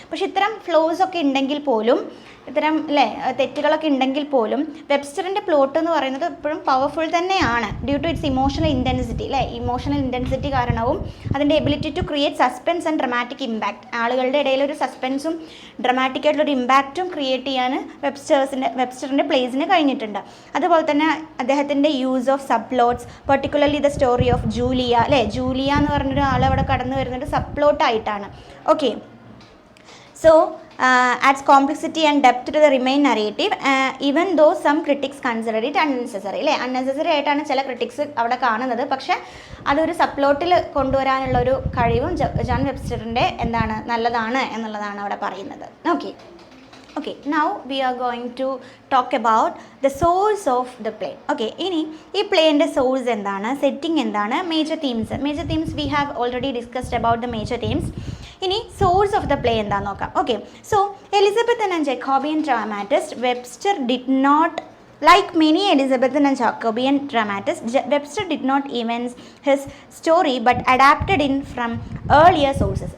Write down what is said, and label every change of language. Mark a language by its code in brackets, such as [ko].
[ml] പക്ഷെ ഇത്തരം ഫ്ലോസ് ഒക്കെ ഉണ്ടെങ്കിൽ പോലും, ഇത്തരം തെറ്റുകളൊക്കെ ഉണ്ടെങ്കിൽ പോലും വെബ്സ്റ്ററിൻ്റെ പ്ലോട്ട് എന്ന് പറയുന്നത് എപ്പോഴും പവർഫുൾ തന്നെയാണ് [en] due to its emotional intensity [ml] emotional intensity കാരണവും അതിൻ്റെ [en] Ability to create suspense and dramatic impact. [ml] ആളുകളുടെ ഇടയിൽ ഒരു സസ്പെൻസും ഡ്രമാറ്റിക് ആയിട്ടുള്ളൊരു ഇമ്പാക്റ്റും ക്രിയേറ്റ് ചെയ്യാൻ വെബ്സ്റ്ററിൻ്റെ പ്ലേസിന് കഴിഞ്ഞിട്ടുണ്ട്. അതുപോലെ തന്നെ അദ്ദേഹത്തിൻ്റെ use of sub plots, [en] particularly the story of Julia [ml] Julia എന്ന് പറഞ്ഞൊരു ആൾ അവിടെ കടന്നു വരുന്നൊരു sub പ്ലോട്ടായിട്ടാണ്. [en] okay, so adds complexity and depth to the remain narrative, even though some critics consider it unnecessary unnecessary [ml] ആയിട്ടാണ് ചില ക്രിട്ടിക്സ് അവിടെ കാണുന്നത്. പക്ഷേ അതൊരു സബ്പ്ലോട്ടിൽ കൊണ്ടുവരാനുള്ള ഒരു കഴിവും ജോൺ വെബ്സ്റ്ററിൻ്റെ നല്ലതാണ് എന്നുള്ളതാണ് അവിടെ പറയുന്നത്. [en] Okay, now we are going to talk about the source of the play. [ml] Okay, ഇനി ഈ പ്ലേൻ്റെ സോഴ്സ് എന്താണ്, സെറ്റിംഗ് എന്താണ്, major themes [en] we have already discussed about the major themes. [ml] ഇനി സോഴ്സ് ഓഫ് ദ പ്ലേ എന്താണെന്ന് നോക്കാം. [en] Okay, so Elizabeth and Jacobean dramatist Webster did not like many Elizabethan and Jacobean dramatists, Webster did not invent his story but adapted it from earlier sources.